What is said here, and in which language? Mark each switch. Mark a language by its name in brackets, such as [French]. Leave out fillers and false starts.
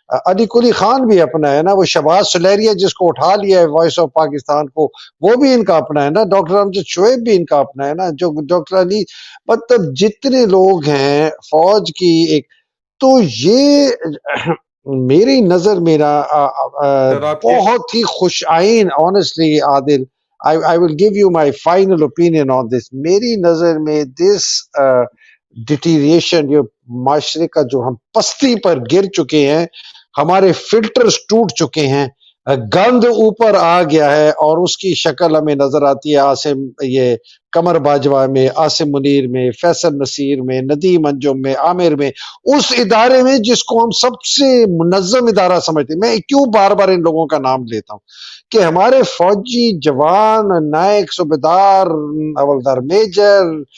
[Urdu] علی قلی خان بھی اپنا ہے نا، وہ شہباز سلیریہ جس کو اٹھا لیا ہے وائس آف پاکستان کو، وہ بھی ان کا اپنا ہے نا، ڈاکٹر امجد شعیب بھی ان کا اپنا ہے نا، جو ڈاکٹر علی، مطلب جتنے لوگ ہیں فوج کی ایک، تو یہ میری نظر میرا سر آپ کے بہت ہی خوش آئین [English] honestly Adil I will give you my final opinion on this. [Urdu] میری نظر میں [English] this deterioration، [Urdu] جو معاشرے کا جو ہم پستی پر گر چکے ہیں، ہمارے فلٹرز ٹوٹ چکے ہیں، گند اوپر آ گیا ہے، اور اس کی شکل ہمیں نظر آتی ہے عاصم یہ قمر باجوہ میں، عاصم منیر میں، فیصل نصیر میں، ندیم انجم میں، عامر میں، اس ادارے میں جس کو ہم سب سے منظم ادارہ سمجھتے ہیں۔ میں کیوں بار بار ان لوگوں کا نام لیتا ہوں کہ ہمارے فوجی جوان، نائک، صوبیدار، حوالدار میجر،